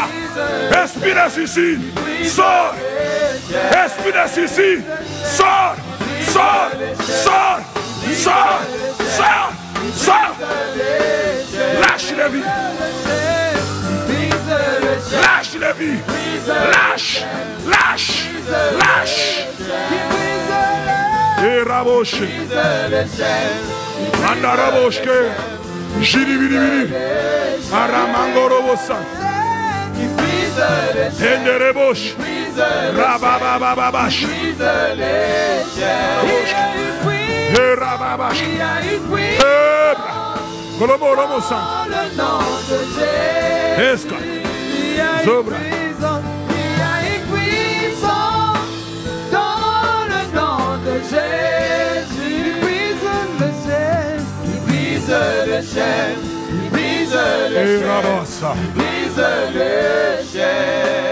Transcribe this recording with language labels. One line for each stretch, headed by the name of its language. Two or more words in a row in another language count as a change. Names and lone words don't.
French: Esprit de suicide, sors. Esprit de suicide, sors. Sors. Sors. Sors. Sors. Sors. Lâche les vies. Lâche les vies. Lâche. Lâche. Lâche. Et raboche. Andaraboshke. Jiribiribiri. Aramangorobosa. Enderebosh. Rababababash. Rababash. Golomorobosa. Esca. Zobra. Il y a une puissance dans le nom de Jésus. Il brise le ciel. Il brise le ciel. Il brise le ciel. Il brise le ciel.